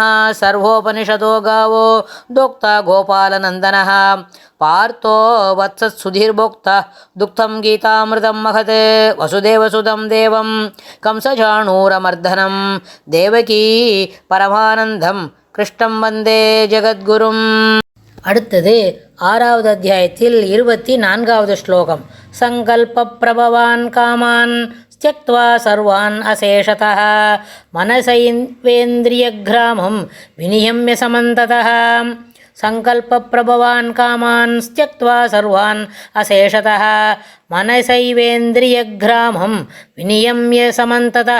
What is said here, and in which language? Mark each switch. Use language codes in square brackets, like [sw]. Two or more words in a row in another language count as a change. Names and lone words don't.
[sa] सर्वोपनिषदो गावो दोक्ता गोपालनन्दनः पार्थो वत्सत्सुधीर्भोक्ता दुग्धं गीतामृतं महत् वसुदेवसुतं देवं कंसचाणूरमर्दनं देवकी परमानन्दं कृष्णं वन्दे जगद्गुरुम्. [ta] அடுத்தது ஆறாவது அத்தியாயத்தில் 24வது ஸ்லோகம். [sa] संकल्प प्रभवान् कामान् स्त्यक्त्वा सर्वान् अशेषतः मनसैवेन्द्रियग्रामं विनियम्य समन्ततः. संकल्प प्रभवान् कामान् स्त्यक्त्वा सर्वान् अशेषतः मनसैवेन्द्रियग्रामं विनियम्य समन्ततः.